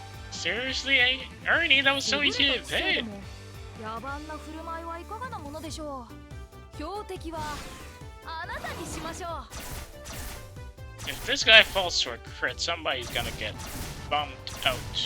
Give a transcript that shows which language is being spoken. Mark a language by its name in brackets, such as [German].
[English] Seriously, Ernie, that was so easy to hit. [Japanese] 野蛮な振る舞いはいかがなものでしょう。標的はあなたにしましょう。 [English] If this guy falls to a crit, somebody's gonna get bumped out.